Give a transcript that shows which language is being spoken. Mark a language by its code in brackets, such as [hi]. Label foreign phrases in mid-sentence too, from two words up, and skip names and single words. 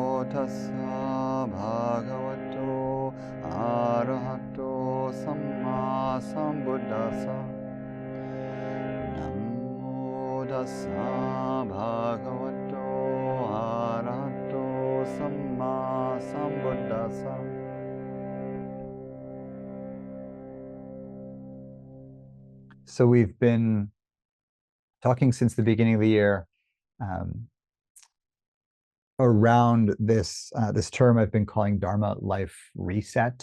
[pi] tassa bhagavato arahato samma sambuddhassa. Namo tassa bhagavato arahato samma sambuddhassa. [en] So we've been talking since the beginning of the year around this term I've been calling Dharma Life Reset.